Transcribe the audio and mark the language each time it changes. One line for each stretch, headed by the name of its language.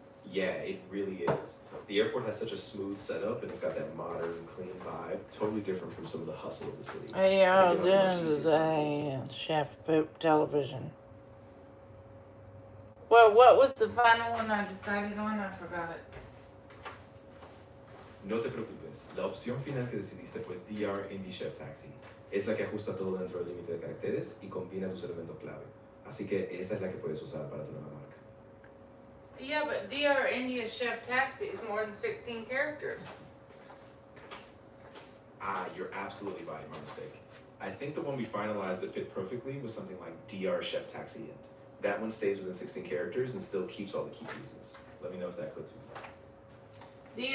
English: Yeah, it really is. The airport has such a smooth setup and it's got that modern, clean vibe, totally different from some of the hustle of the city. How y'all I think you'll have doing much easier time. today, Chef Poop Television? Well, what was the final one I decided on? I forgot it.
Spanish: No te preocupes, la opción final que decidiste fue DR Indie Chef Taxi. Es la que ajusta todo dentro del límite de caracteres y combina tus elementos clave. Así que esa es la que puedes usar para tu nueva marca.
English: Yeah, but DR India Chef Taxi is more than 16 characters. Ah, you're absolutely right, my mistake. I think the one we finalized that fit perfectly was something like DR Chef Taxi Int. That one stays within 16 characters and still keeps all the key pieces. Let me know if that clicks with you.